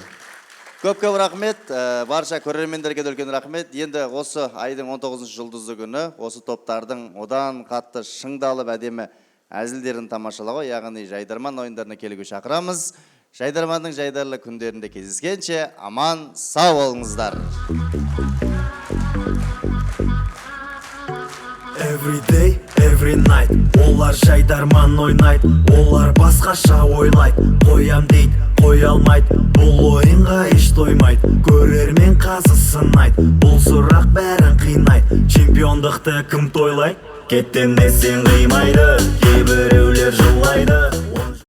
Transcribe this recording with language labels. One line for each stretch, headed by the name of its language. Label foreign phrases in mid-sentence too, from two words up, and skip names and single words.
Kazakh: Көп рахмет, барша көрермендерге де үлкен рахмет. Енді осы айдың 19 жұлдызы күні осы топтардың одан қатты шыңдалып әдемі әзілдерін тамашалауға, яғни жайдарман ойындарына келуге шақырамыз. Жайдарманның жайдарлы күндерінде кездескенше аман сау болыңыздар.
English: Every day, every night
Kazakh: олар жайдарман ойнайды, олар басқаша ойлайды. Қоям дейді, қоя алмайды, бұл ойынға еш тоймайды. Көрермен қазы сынайды, бұл сұрақ бәрін қинайды. Чемпиондықты кім тойлайды? Кеттім десең қимайды, кейбіреулер жылайды.